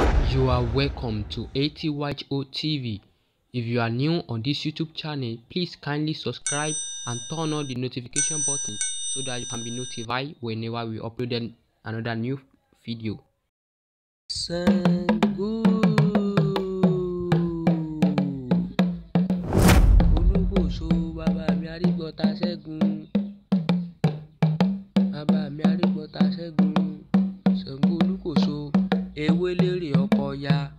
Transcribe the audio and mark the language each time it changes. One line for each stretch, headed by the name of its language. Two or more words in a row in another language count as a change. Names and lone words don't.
English: You are welcome to A T Y O T V. If you are new on this YouTube channel, please kindly subscribe and turn on the notification button so that you can be notified whenever we upload an-, another new video.
Yoruba: Ṣàngó! Olúkòso, bàbá mi, Arígbọ́ta Ṣẹ́gun. Bàbá mi arígbọ́ta ṣẹ́gun, Ṣàngó Olúkòso, ewé lérè ọkọ̀ ya.